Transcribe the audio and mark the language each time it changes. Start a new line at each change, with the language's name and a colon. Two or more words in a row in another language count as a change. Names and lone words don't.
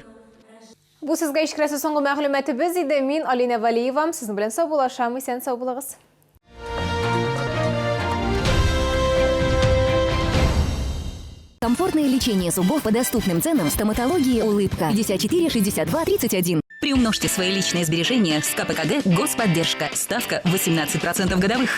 Tatar: Бу сезгә ишкерәсе соңгы мәгълүматыбыз иде. Мин Алина Валиева. Сезнең белән сау булашам, исән сау булыгыз.
Russian: Комфортное лечение зубов по доступным ценам. Стоматологии «Улыбка». 54 62 31. Приумножьте свои личные сбережения с КПКГ «Господдержка». Ставка 18% годовых.